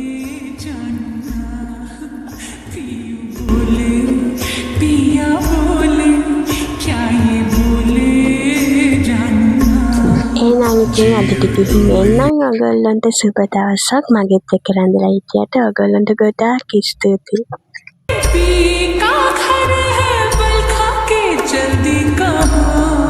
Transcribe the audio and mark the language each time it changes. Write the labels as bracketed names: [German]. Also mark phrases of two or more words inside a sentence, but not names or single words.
[Hindi] जानना पियू बोले पिया बोले क्या ये बोले जानना [Sinhala] එහෙනම් ඉතින් අදට කිසිම එන්නම් ඔයගොල්ලන්ට සුබ දවසක්. මගෙත් එක්ක රැඳලා හිටියට ඔයගොල්ලන්ට ගොඩාක් ස්තුතියි. [Hindi] पी का घर है बल खा के जल्दी कहाँ